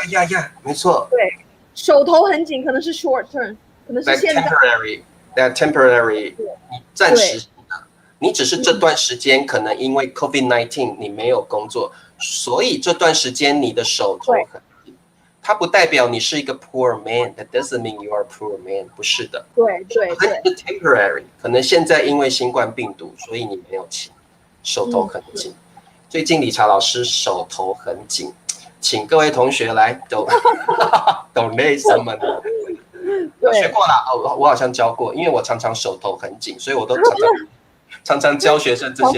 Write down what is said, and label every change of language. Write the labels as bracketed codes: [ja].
[zh] 呀，没错，对，手头很紧可能是 short term， 可能是现在 temporary， 你暂时。你只是这段时间可能因为 COVID-19 你没有工作，所以这段时间你的手头很紧。它不代表你是一个 [en] poor man， that doesn't mean you are a poor man， [zh] 不是的。对，它是 temporary， 可能现在因为新冠病毒，所以你没有钱，手头很紧。最近理查老师手头很紧，请各位同学来 [en] donate some。 [zh] 我学过了，我好像教过，因为我常常手头很紧，所以我都常常教学生这些。